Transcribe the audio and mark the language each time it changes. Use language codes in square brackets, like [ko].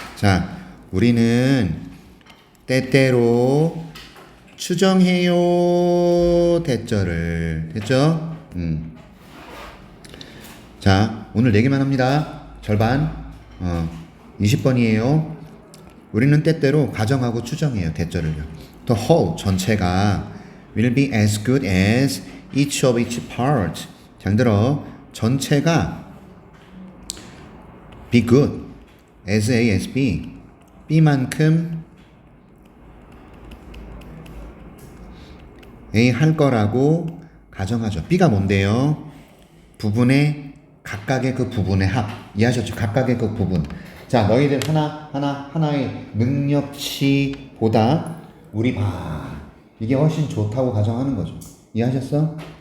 [ko] 자, 우리는 때때로 추정해요 대절을. 됐죠? 자, 오늘 4개만 합니다. 절반 20번이에요. 우리는 때때로 가정하고 추정해요 대절을요. [en] The whole [ko] 전체가 [en] will be as good as each of its part. [ko] 잘 들어. 전체가 [en] be good as A as B. [ko] B만큼 A 할 거라고 가정하죠. B가 뭔데요? 부분의 각각의 그 부분의 합. 이해하셨죠? 각각의 그 부분. 자, 너희들 하나의 능력치보다 우리 반 이게 훨씬 좋다고 가정하는 거죠. 이해하셨어?